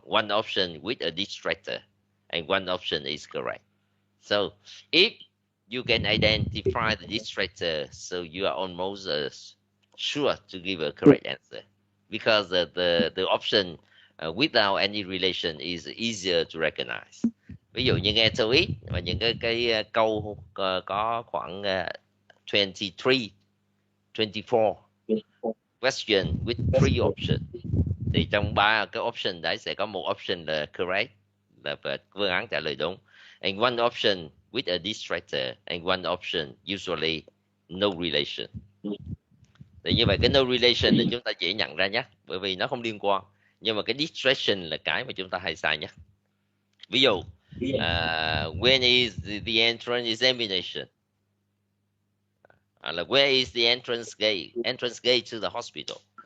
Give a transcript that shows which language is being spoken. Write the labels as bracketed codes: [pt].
[en] One option with a distractor, and one option is correct. So if you can identify the distractor, so you are almost sure to give a correct answer, because the option without any relation is easier to recognize. [vi] Ví dụ như nghe TOEIC và những cái câu có khoảng 24 [en] question with 3 options, [vi] thì trong 3 cái option đấy sẽ có một option là correct, là phương án trả lời đúng, [en] and one option with a distractor, and one option usually no relation. [vi] Thì như vậy cái no relation thì chúng ta dễ nhận ra nhé, bởi vì nó không liên quan. Nhưng mà cái distraction là cái mà chúng ta hay sai nhé. Ví dụ [en] when is the entrance examination? Là where is the entrance gate to the hospital?